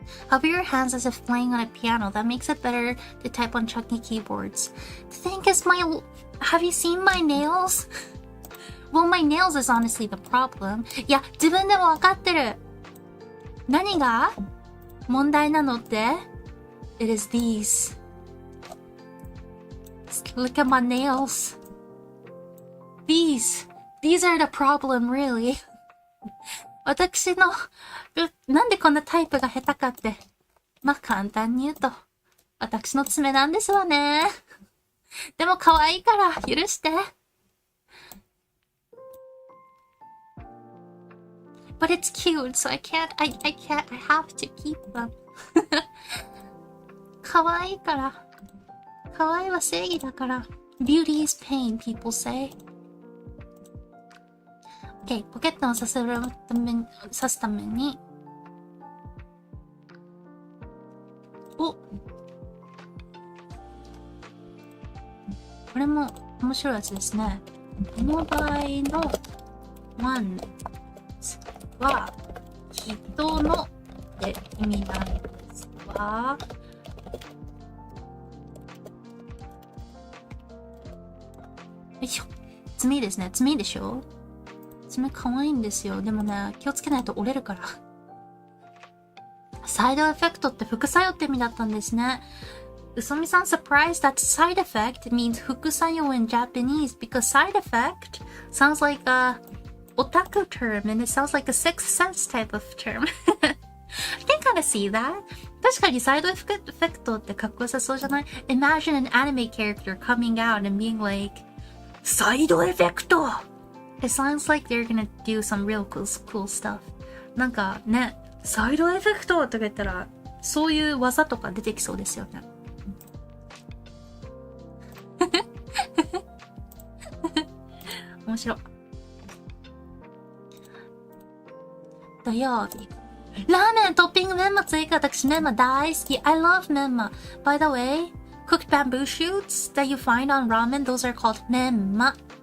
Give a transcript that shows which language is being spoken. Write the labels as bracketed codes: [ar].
[en] Hover your hands as if playing on a piano. That makes it better to type on chunky keyboards. The thing is, have you seen my nails? Well, my nails is honestly the problem. [ja] いや、自分でもわかってる。何が問題なのって [en] It is these. Look at my nails.These are the problem, really. [ja] 私の、なんでこんなタイプが下手かって。まあ、簡単に言うと、私の爪なんですわね。でも可愛いから許して。 [en] But it's cute, so I have to keep them. [ja] 可愛いから。可愛いは正義だから。 [en] Beauty is pain, people say.Okay, [ja] ポケットをさすためにこれも面白いやつですね。この場合の one は人のって意味なんですが、よいしょ。爪ですね。爪でしょ。爪可愛いんですよ。でもね、気をつけないと折れるから。サイドエフェクトって副作用って意味だったんですね。 [en] Usumi-san surprised that side effect means 副作用 in Japanese because side effect sounds like a otaku term and it sounds like a sixth sense type of term. I can kind of see that. [ja] 確かにサイドエフェクトってかっこよさそうじゃない？ [en] Imagine an anime character coming out and being like, サイドエフェクト! It sounds like they're gonna do some real cool stuff. [ja] なんかね、サイドエフェクトとか言ったら、そういう技とか出てきそうですよね。面白い。土曜日。ラーメントッピングメンマ追加。私メンマ大好き。 [en] I love [ja] メンマ。 [en] By the way, cooked bamboo shoots that you find on ramen, those are called メンマ。